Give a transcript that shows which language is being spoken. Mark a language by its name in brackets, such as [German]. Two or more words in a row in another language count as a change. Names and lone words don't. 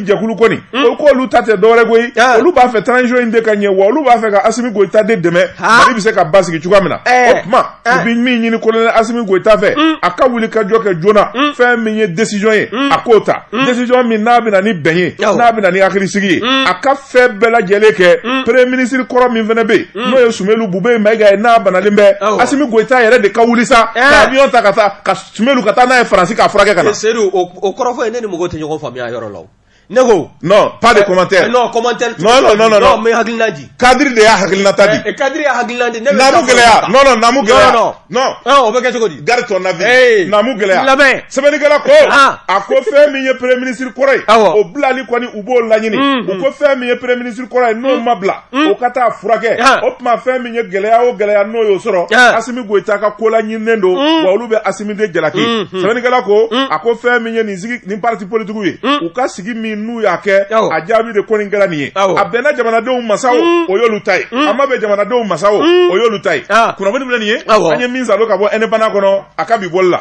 [Bambara] jɛkulu kɔni k'olu ta tɛ dɔwɛrɛ koyi olu b'a fɛ transition in de ka ɲɛ wa olu b'a fɛ ka Asimi Goyita de dɛmɛ Mali bɛ se ka basigi cogoya min na o tuma u bɛ min ɲini colonel Assimi Goïta fɛ a ka wuli ka jɔ kɛ joona fɛn min ye décision ye a k'o ta décision min n'a bɛ na ni bɛn ye n'a bɛ na ni hakilisigi ye a ka fɛn bɛɛ lajɛlen kɛ [French] premier ministre [Bambara] kɔrɔ min fana bɛ yen n'o ye Sumelu Bube Mayiga ye n'a banalen bɛ Assimi Goïta yɛrɛ de ka wuli sa ka avion ta ka taa ka Sumelu ka taa n'a ye Faransi k'a furakɛ ka na. Seydou o kɔrɔfɔ ye ne ni mɔgɔw tɛ ɲɔgɔn faamuya yɔrɔ la. Nego [French] non pas de commentaire non commentaire non [Bambara] mais hakilina di Kadri de ya hakilina tadi Kadri ya hakilina di namu geleya non namu geleya non o bɛ kɛ cogo di [French] garde ton avis [Bambara] namu geleya labɛn sɛbɛnnikɛla ko a ko fɛn min ye [French] premier ministre [Bambara] kɔrɔ ye o bilali kɔni u b'o laɲini u ko fɛn min ye [French] premier ministre [Bambara] kɔrɔ ye n'o ma bila o ka taa furakɛ o tuma fɛn min ye gɛlɛya o gɛlɛya n'o y'o sɔrɔ Assimi Goïta ka ko la ɲininen don wa olu bɛ Assimi de jalaki sɛbɛnnikɛla ko a ko fɛn min ye nin [French] parti politique [Bambara] ye u ka sigi min n'u y'a kɛ a jaabi de ko nin kɛra nin ye a bɛnna jamanadenw masaw o y'olu ta ye a ma bɛn jamanadenw masaw o y'olu ta ye kunnafoni filɛ nin ye an ye min salo ka bɔ NPN kɔnɔ a ka bi boli la